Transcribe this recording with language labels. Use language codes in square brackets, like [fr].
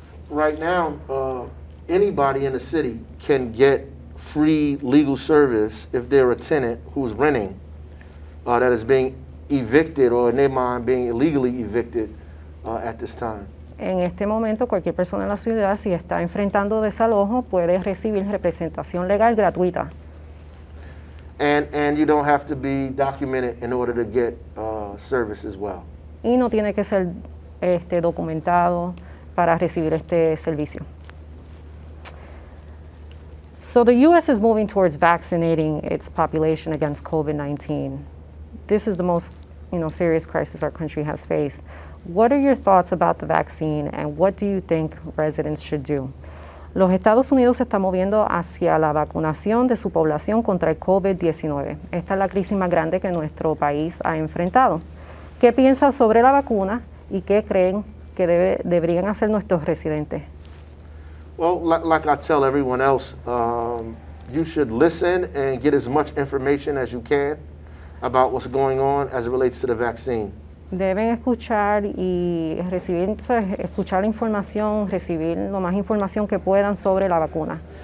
[en] Right now, anybody in the city can get free legal service if they're a tenant who's renting that is being evicted or in their mind being illegally evicted at this time. [es] En este momento, cualquier persona en la ciudad, si está enfrentando desalojo, puede recibir representación legal gratuita. [en] And you don't have to be documented in order to get service as well. [es] Y no tiene que ser documentado para recibir este servicio. [en] So the U.S. is moving towards vaccinating its population against COVID-19. This is the most, serious crisis our country has faced. What are your thoughts about the vaccine and what do you think residents should do? [es] Los Estados Unidos se está moviendo hacia la vacunación de su población contra el COVID-19. Esta es la crisis más grande que nuestro país ha enfrentado. ¿Qué piensan sobre la vacuna y qué creen que deberían hacer nuestros residentes? [en] Well, like I tell everyone else, you should listen and get as much information as you can about what's going on as it relates to the vaccine. [es] Deben escuchar y recibir, escuchar la información, recibir lo más información que puedan sobre la vacuna.